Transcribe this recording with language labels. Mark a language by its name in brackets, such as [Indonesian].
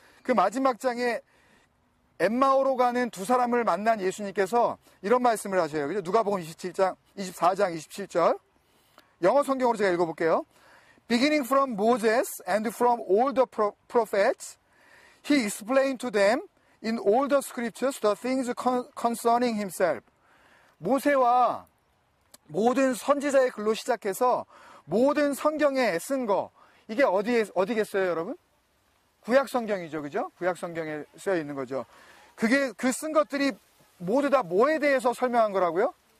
[Korean] 그 마지막 장에 엠마오로 가는 두 사람을 만난 예수님께서 이런 말씀을 하셔요. 그죠? 누가복음 24장 27절. 영어 성경으로 제가 읽어볼게요. [English] Beginning from Moses and from all the prophets, he explained to them in all the scriptures the things concerning himself. [Korean] 모세와 모든 선지자의 글로 시작해서 모든 성경에 쓴 거, 이게 어디겠어요, 여러분? 구약 성경이죠, 그죠? 구약 성경에 쓰여 있는 거죠. 그게 그 쓴 것들이 모두 다 뭐에 대해서 설명한 거라고요?